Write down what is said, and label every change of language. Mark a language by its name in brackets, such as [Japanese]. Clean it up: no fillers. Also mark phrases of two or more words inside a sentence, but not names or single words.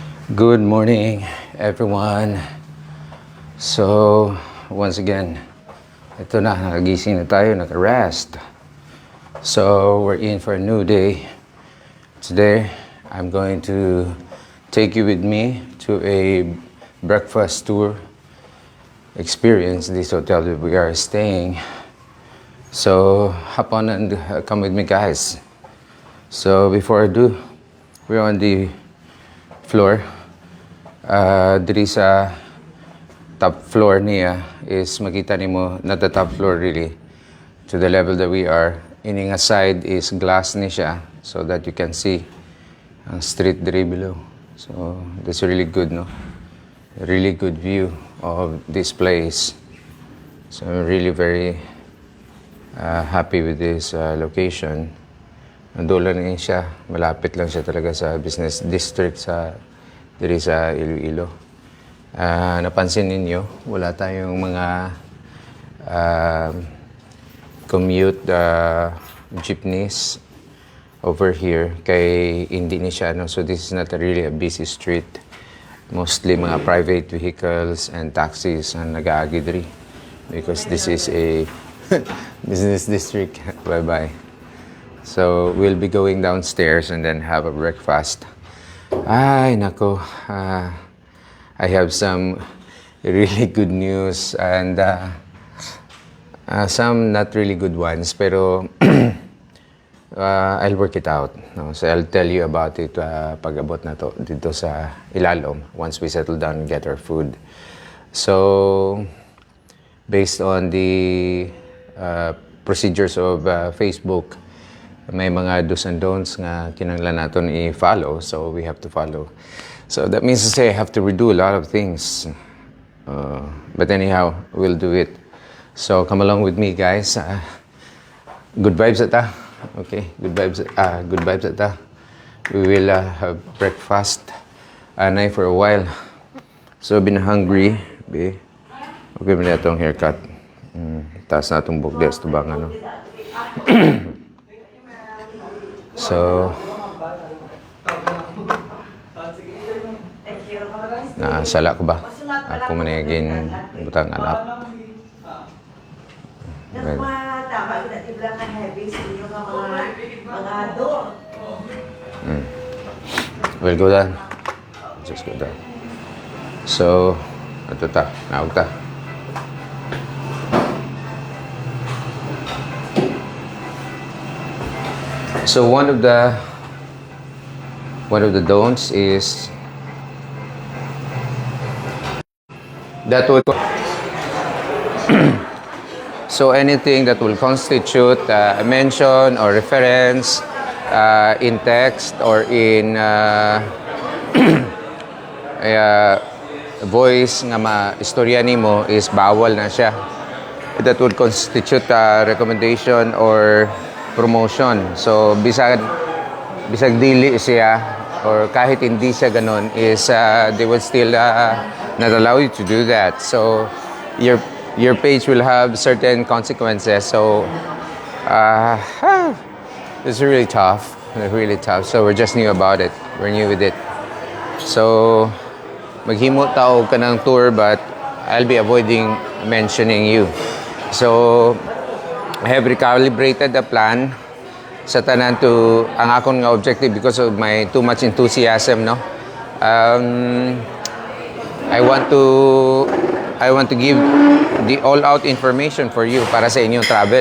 [English] Good morning, everyone. So, once again, [Filipino] ito na, nakagising na tayo, naka-rest. [English] So, we're in for a new day. Today, I'm going to take you with me to a breakfast tour experience, this hotel that we are staying. So, hop on and come with me, guys. So, before I do, we're on the floor. [Hiligaynon] Diri sa [English] top floor [Hiligaynon] niya is makita nimo, [English] not the top floor really, to the level that we are. Ining side is glass [Hiligaynon] ni siya [English] so that you can see ang street diri below. So that's really good, no? Really good view of this place. So I'm really very happy with this location. [Filipino] Nandoon lang siya, malapit lang siya talaga sa [English] business district [Filipino] sa diri sa Iloilo. Napansin ninyo, wala tayong mga [English] commute jeepneys over here [Filipino] kay hindi ni siya, no? [English] So this is not really a busy street. Mostly mga private vehicles and taxis [Hiligaynon] ang nag-aagi diri [English] because this is a business district. Bye-bye. So we'll be going downstairs and then have a breakfast. [Filipino] Ay, nako. [English] I have some really good news and some not really good ones, pero I'll work it out. No? So I'll tell you about it [Hiligaynon] pag-abot na to dito sa Ilalom [English] once we settle down and get our food. So, based on the procedures of Facebook, may mga do's and don'ts [Hiligaynon] nga kinahanglan naton i-follow, [English] so we have to follow. So that means to say I have to redo a lot of things. But anyhow, we'll do it. So come along with me, guys. Good vibes ata. Okay, good vibes ata. We will have breakfast anay for a while. So been hungry, be. [Filipino] Okay ba na itong haircut? Taas na itong bugdes, ito bang ano? [Hiligaynon] So, nasala ko ba? Ako manigin butang anak. [English] We'll go down. Just go down. So, [Hiligaynon] ito ta. Naog ta. [English] So one of the don'ts is that will so anything that will constitute a mention or reference in text or in voice [Hiligaynon] nga ma-istorya nimo [English] is [Hiligaynon] bawal na siya. [English] That would constitute a recommendation or promotion. So [Hiligaynon] bisag dili siya [English] or [Filipino] kahit hindi siya ganon [English] is they will still not allow you to do that. So your page will have certain consequences. So it's really tough. So we're just new about it. We're new with it. So [Hiligaynon] maghimo tao ka ng [English] tour, but I'll be avoiding mentioning you. So I have recalibrated the plan [Hiligaynon] sa tanan to ang akong nga [English] objective because of my too much enthusiasm, no? I want to give the all-out information for you [Hiligaynon] para sa inyong [English] travel.